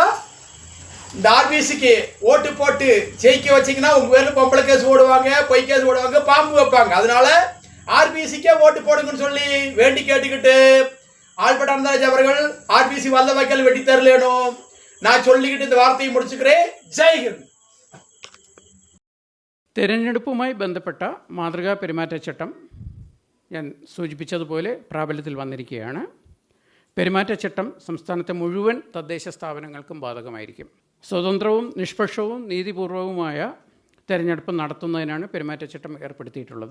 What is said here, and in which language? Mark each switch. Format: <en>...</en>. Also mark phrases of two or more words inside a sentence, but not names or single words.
<ta>இந்த ஆர்பிசிக்கு ஓட்டு போட்டு ஜெயிக்க வச்சிங்கன்னா உங்கள் பேரில் பொம்பளை கேஸ் ஓடுவாங்க, பொய் கேஸ் ஓடுவாங்க, பாம்பு வைப்பாங்க. அதனால ஆர்பிசிக்கே ஓட்டு போடுங்கன்னு சொல்லி வேண்டி கேட்டுக்கிட்டு ஆல்பர்ட் ஆனந்தராஜ் அவர்கள் ஆர்பிசி வல்ல வைக்கல் வெட்டி தரலேனும் நான் சொல்லிக்கிட்டு இந்த வார்த்தையை முடிச்சுக்கிறேன். ஜெய்ஹிந்த்.</ta> <ml>തെരഞ്ഞെടുപ്പുമായി ബന്ധപ്പെട്ട മാതൃകാ പെരുമാറ്റച്ചട്ടം ഞാൻ സൂചിപ്പിച്ചതുപോലെ പ്രാബല്യത്തിൽ വന്നിരിക്കുകയാണ്. പെരുമാറ്റച്ചട്ടം സംസ്ഥാനത്തെ മുഴുവൻ തദ്ദേശ സ്ഥാപനങ്ങൾക്കും ബാധകമായിരിക്കും. സ്വതന്ത്രവും നിഷ്പക്ഷവും നീതിപൂർവവുമായ തെരഞ്ഞെടുപ്പ് നടത്തുന്നതിനാണ് പെരുമാറ്റച്ചട്ടം ഏർപ്പെടുത്തിയിട്ടുള്ളത്.</ml>